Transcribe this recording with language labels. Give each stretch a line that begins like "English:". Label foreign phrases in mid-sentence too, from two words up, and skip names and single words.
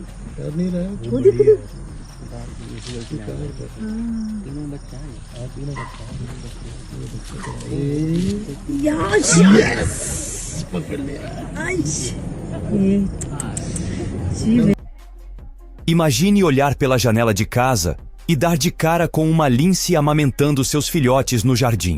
Hindi: डर नहीं रहा है वो देखो देखो। तीनों बच्चा है तीनों बच्चा यस पकड़ लिया
Portuguese: Imagine olhar pela janela de casa e dar de cara com uma lince amamentando seus filhotes no jardim.